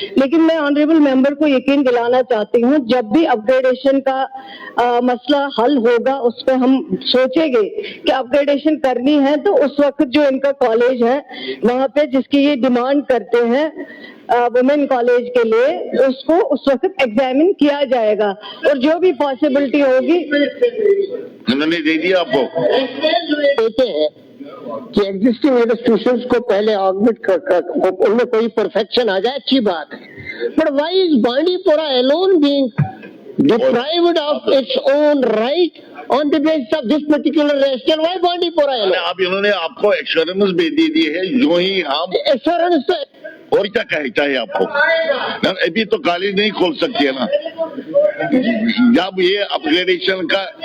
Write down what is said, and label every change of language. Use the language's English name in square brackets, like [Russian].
[Hindi] लेकिन मैं honourable member को यकीन दिलाना चाहती हूँ, जब भी अपग्रेडेशन का मसला हल होगा उस पर हम सोचेंगे कि अपग्रेडेशन करनी है, तो उस वक्त जो इनका कॉलेज है वहाँ पे जिसकी ये डिमांड करते हैं वुमेन कॉलेज के लिए, उसको उस वक्त एग्जामिन किया जाएगा और जो भी पॉसिबिलिटी होगी उन्होंने दे दिया आपको। देते हैं कि एग्जिस्टिंग इंस्टीट्यूशंस को पहले ऑगमेंट कर उनमें कोई परफेक्शन आ जाए, अच्छी बात है। [English] But why is Bandipura alone being deprived of its own right on the basis of this particular rationale? Why Bandipura alone? [Hindi] अब इन्होंने आपको एश्योरेंस भी दे दी है, जो ही हम एश्योरेंस और क्या कहे चाहिए आपको? अभी तो कॉलेज नहीं खोल सकती है ना, जब ये अपग्रेडेशन का